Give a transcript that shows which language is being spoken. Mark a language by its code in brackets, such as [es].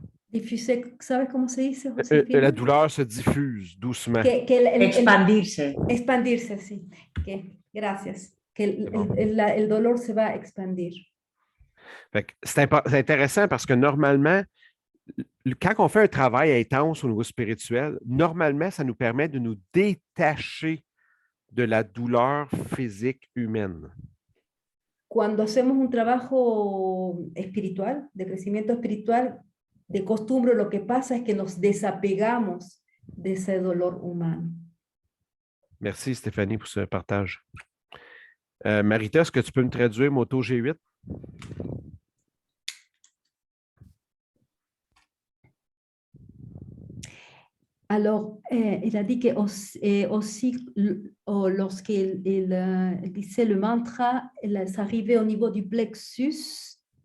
[es] difuser, ¿sabes cómo se dice, Josefina? [fr] La douleur se diffuse doucement. [es] Expandirse. Expandirse, sí. Gracias. Que [fr] bon. [es] el dolor se va a expandir. [fr] Fait que c'est intéressant parce que normalement, quand on fait un travail intense au niveau spirituel, normalement, ça nous permet de nous détacher de la douleur physique humaine. [es] Cuando hacemos un trabajo espiritual, de crecimiento espiritual, de costumbre lo que pasa es que nos desapegamos de ese dolor humano. [fr] Merci Stéphanie pour ce partage. Marita, est-ce que tu peux me traduire Moto G8? Alors, il a dit que aussi, lorsqu'il disait le mantra, ça arrivait au niveau du plexus.